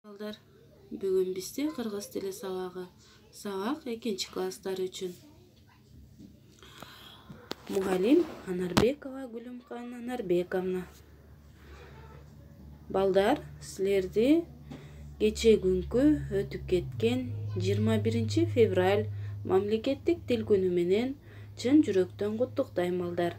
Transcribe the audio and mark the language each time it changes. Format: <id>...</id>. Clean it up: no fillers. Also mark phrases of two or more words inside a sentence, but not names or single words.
<kk>Балдар, бүгін бізде қырғыз тілі сабағы. Сабақ 2 класстар үшін. Мұғалим Анарбекова Гүлімхан Анарбековна.</kk> <ky>Балдар, сілерді кече күнкү өтүп кеткен 21 февраль мамлекеттик тил күнү менен чын жүрөктөн куттуктайм балдар.</ky>